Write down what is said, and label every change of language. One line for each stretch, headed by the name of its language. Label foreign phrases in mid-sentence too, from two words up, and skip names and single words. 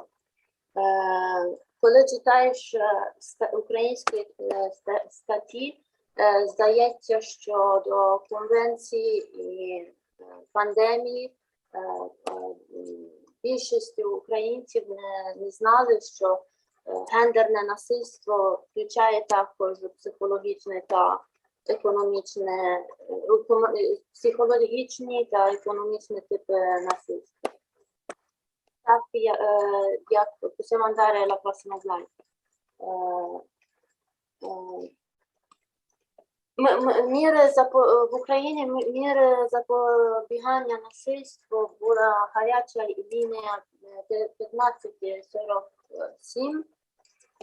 Ukrainian: Коли читаєш українські статті, здається, що до конвенції і пандемії більшість українців не знали, що гендерне насильство включає також психологічне та психологічні та економічні типи насильства. Так, як
Italian: possiamo andare alla prossima slide.
Ukrainian: В Україні міри запобігання насильству була гаряча лінія 1547.